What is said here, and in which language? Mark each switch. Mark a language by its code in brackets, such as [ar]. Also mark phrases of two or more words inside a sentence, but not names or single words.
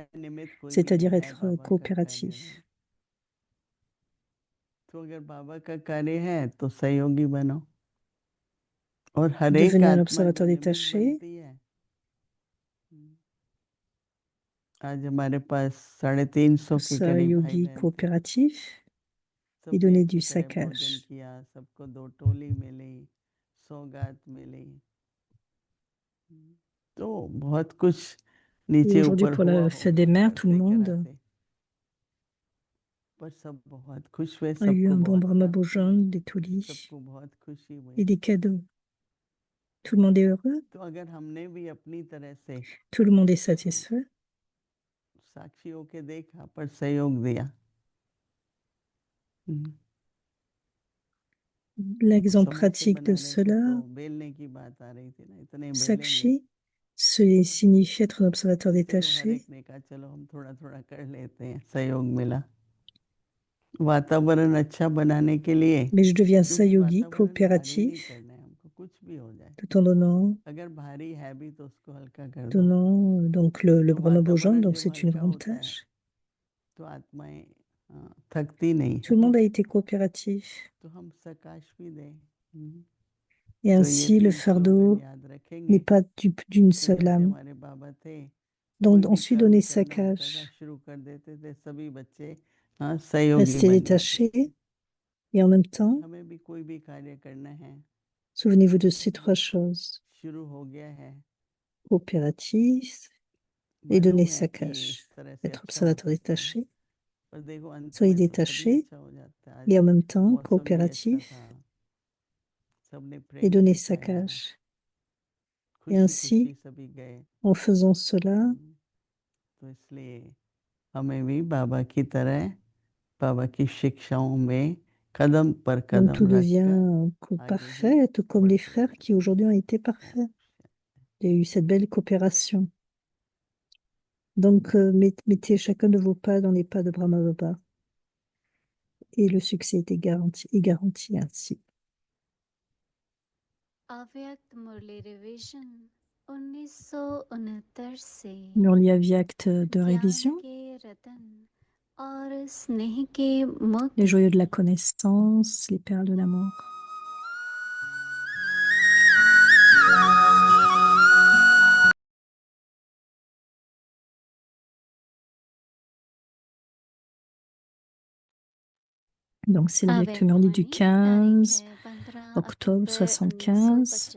[hi] चाहे निमित्त कोई भी [fr] c'est-à-dire [hi] है [fr] être [hi] बाबा का कार्य [fr] coopératif. [hi] में। तो अगर बाबा का कार्य है तो सहयोगी बनो, और हर एक [fr] Devenez un [hi] आत्मा जो [fr] observateur [hi] निमित्त [fr] détaché, [hi] बनती है। आज हमारे पास 350 के करीब भाई [fr] Sahayogi [hi] बहन थे, [fr] coopératif et [hi] सबने [fr] donner du [hi] अच्छी तरह भोजन [fr] Sakash. [hi] किया, सबको 2 टोली मिली, सौगात मिली, तो बहुत कुछ [fr] Et [hi] नीचे [fr] aujourd'hui, [hi] ऊपर [fr] pour [hi] हुआ [fr] la fête [hi] होगा [fr] des mères, tout le [hi] ऐसे [fr] monde [hi] कराते, पर सब बहुत खुश हुए, [fr] a eu [hi] सबको [fr] un bon [hi] बहुत [fr] Brahma [hi] प्राप्ति हुई, [fr] Bhojan, des toulis [hi] सबको बहुत खुशी हुई। [fr] et des cadeaux. Tout le monde est heureux, [hi] तो अगर हमने भी अपनी तरह से [fr] tout le monde est satisfait. [hi] साक्षी होके देखा पर सहयोग दिया, [fr] L'exemple [hi] समय से [fr] pratique de [hi] बना रहे थे [fr] cela, [hi] तो बेलने की बात आ रही थी ना, इतने बेलेंगे, [fr] Sakshi, signifie être un observateur [hi] चलो हर [fr] détaché. [hi] एक ने कहा चलो हम थोड़ा थोड़ा कर लेते हैं, सहयोग मिला वातावरण अच्छा बनाने के लिए, [fr] Mais je deviens [hi] क्योंकि [fr] Sayogi, [hi] वातावरण भारी नहीं [fr] coopératif, [hi] करना है हमको, कुछ भी हो जाए, [fr] tout en [hi] अगर भारी है भी तो उसको हल्का कर दो। [fr] donnant donc le [hi] तो [fr] Brahma Bhojan, [hi] वातावरण [fr] donc [hi] जब [fr] c'est une [hi] हल्का [fr] grande [hi] होता है [fr] tâche. [hi] तो आत्माएं थकती नहीं [fr] Tout [hi] है, [fr] le monde a été coopératif. [hi] तो हम सकाश भी दें। [fr] Et [hi] तो ये [fr] ainsi, le [hi] 3 स्लोगन [fr] fardeau [hi] याद [fr] n'est [hi] रखेंगे [fr] pas d'une [hi] कि [fr] seule [hi] जैसे [fr] âme. [hi] हमारे बाबा थे, कोई [fr] Donc, [hi] भी [fr] ensuite, [hi] कर्म [fr] donner [hi] करना होता था, [fr] Sakash, [hi] शुरू कर देते थे, सभी बच्चे सहयोगी [fr] rester [hi] बन जाते थे। [fr] détaché. Et en même temps, [hi] हमें भी कोई भी कार्य करना है, [fr] souvenez-vous de ces 3 choses. [hi] शुरू हो गया है, [fr] Coopératif et donner [hi] मालूम है कि इस [fr] Sakash. [hi] तरह से [fr] Être [hi] अच्छा हो [fr] observateur [hi] सकता है, [fr] détaché. [hi] पर देखो अंत [fr] Soyez [hi] में तो सभी [fr] détaché [hi] अच्छा हो जाता है। आज [fr] et en même temps [hi] मौसम भी अच्छा [fr] coopératif [hi] था, सबने [fr] et [hi] प्रेम [fr] donner [hi] से खाया, [fr] Sakash. Et [hi] खुशी खुशी [fr] ainsi, [hi] सभी गए। [fr] en faisant cela, [hi] तो इसलिए हमें भी बाबा की तरह बाबा की शिक्षाओं में कदम पर [fr] Donc [hi] कदम [fr] tout devient [hi] रखकर आगे ही [fr] parfait, tout comme les [hi] बढ़ते [fr] frères qui aujourd'hui ont été parfaits. Il y a eu cette belle coopération. Donc mettez chacun de vos pas dans les pas de Brahma Baba. Et le succès est garanti ainsi. [hi] अव्यक्त मुरली रिवीजन 1969 से [fr] Murli Avyakt de [hi] ज्ञान [fr] révision, [hi] के रतन और स्नेह के [fr] les [hi] मोती [fr] joyaux de la connaissance, les perles de l'amour. Donc c'est l'Avyakt Murli du 15 octobre 75.